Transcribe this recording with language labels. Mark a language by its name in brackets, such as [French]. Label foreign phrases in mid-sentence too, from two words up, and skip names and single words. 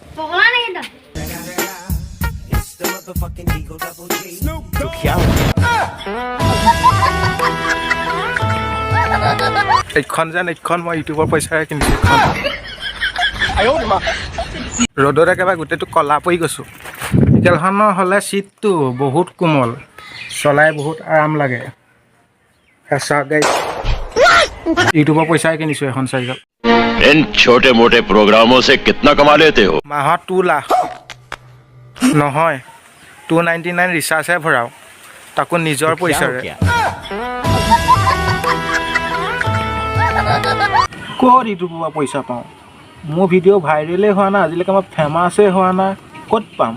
[Assamese] এইখন মই ইউটিউবৰ পইচাৰে কিনিছোঁ। ৰ'দত একেবাৰে গোটেইটো কলা পৰি গৈছোঁ। চাইকেলখনৰ হ'লে চিটটো বহুত কোমল, চলাই বহুত আৰাম লাগে। ইউটিউবৰ পইচাৰে কিনিছোঁ এখন চাইকেল। [Hindi] इन छोटे मोटे प्रोग्रामों से कितना कमा लेते हो? [Assamese] মাহত 2 লাখ নহয়, 299 ৰিচাৰ্জহে ভৰাওঁ, তাকো নিজৰ পইচাৰে। ক'ত ইউটিউবৰ পৰা পইচা পাওঁ? মোৰ ভিডিঅ' ভাইৰেলেই হোৱা নাই, আজিলৈকে মই ফেমাছেই হোৱা নাই, ক'ত পাম?